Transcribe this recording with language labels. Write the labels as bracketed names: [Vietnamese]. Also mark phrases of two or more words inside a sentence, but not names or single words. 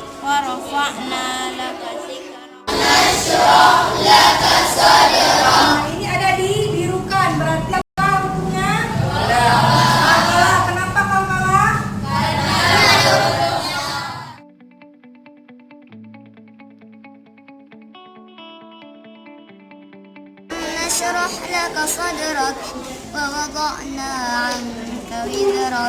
[Arabic] ورفعنا لك ذكرك. [Indonesian] Nah, ini ada dibirukan, berarti apa hukumnya? Kalah. Kenapa kau kalah? [Arabic] نشرح لك صدرك ووضعنا عنك وزرك